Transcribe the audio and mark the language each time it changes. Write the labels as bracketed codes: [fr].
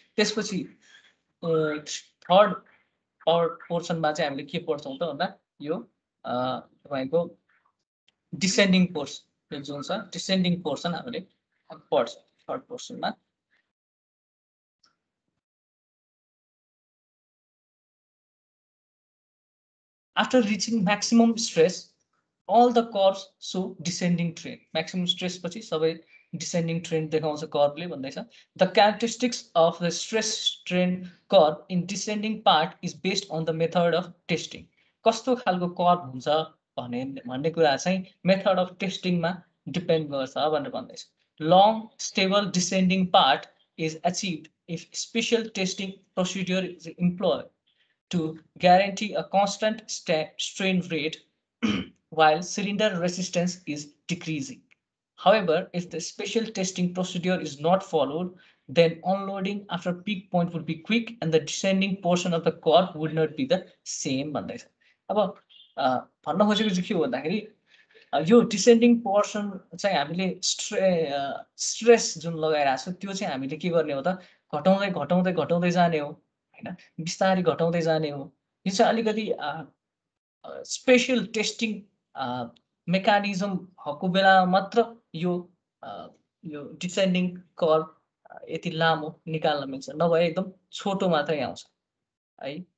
[ne] त्यसपछि थर्ड पोर्सनमा चाहिँ हामीले के पढ्छौँ त भन्दा यो तपाईको डिसेन्डिङ पोर्सन जुन छ डिसेन्डिङ पोर्सन हामीले पढ्छ third पोर्सनमा। [en] After reaching maximum stress, all the curves show descending trend. [ne] Maximum stress पछि सबै descending trend देखाउँछ कर्वले भन्दैछ। [en] The characteristics of the stress strain curve in descending part is based on the method of testing. [ne] कस्तो खालको curve हुन्छ भन्ने कुरा चाहिँ मेथड अफ टेस्टिङमा डिपेन्ड गर्छ भनेर भन्दैछ। [en] Long stable descending part is achieved if special testing procedure is employed to guarantee a constant strain rate while cylinder resistance is decreasing. However, if the special testing procedure is not followed, then unloading after peak point would be quick and the descending portion of the curve would not be the same [ne] भन्दैछ। अब भन्न खोजेको चाहिँ के हो भन्दाखेरि यो descending portion चाहिँ हामीले स्ट्रेस जुन लगाइरहेको छ त्यो चाहिँ हामीले के गर्ने हो त घटाउँदै घटाउँदै घटाउँदै जाने हो हैन, बिस्तारै घटाउँदै जाने हो। यो चाहिँ अलिकति स्पेशल टेस्टिङ मेकानिजम भएको बेलामा मात्र यो डिसेन्डिङ कर्व यति लामो निकाल्न मिल्छ, नभए एकदम छोटो मात्रै आउँछ है।